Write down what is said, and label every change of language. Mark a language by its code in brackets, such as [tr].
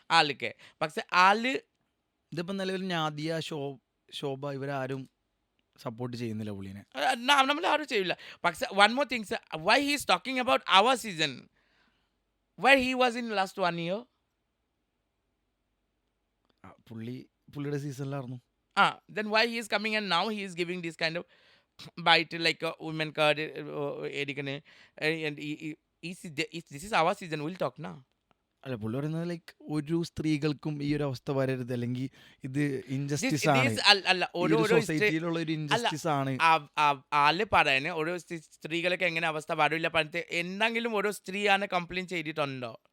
[ml] ആൾക്ക്. പക്ഷെ ആള് ഇതിപ്പോൾ നിലവിൽ നാദിയ, ശോഭ ഇവരാരും സപ്പോർട്ട് ചെയ്യുന്നില്ല പുള്ളീനെ. നമ്മൾ ആരും ചെയ്യില്ല. [en] പക്ഷെ one more things, why he is talking about our season why he was in last 1 year. [ml] പുള്ളിയുടെ സീസണിലായിരുന്നു. [en] Then why he is coming and now he is giving this kind of bite like a women card edikane and this is our season, we'll talk now. [ml] അല്ല പുള്ളി പറയുന്നത് like ഒരു സ്ത്രീകൾക്കും ഈ ഒരു അവസ്ഥ വരരുത്, അല്ലെങ്കിൽ ഇത് ഇൻജസ്റ്റിസ് ആണ്, അല്ല ഈ ഒരു സൊസൈറ്റിയിലുള്ള ഒരു ഇൻജസ്റ്റിസ് ആണ്. ആള് പറയുന്നത് ഓരോ സ്ത്രീകൾക്ക് എങ്ങനെ അവസ്ഥ വരില്ല പറഞ്ഞിട്ട് എന്തെങ്കിലും ഓരോ സ്ത്രീയാണ് കംപ്ലൈന്റ് ചെയ്തിട്ടുണ്ടോ?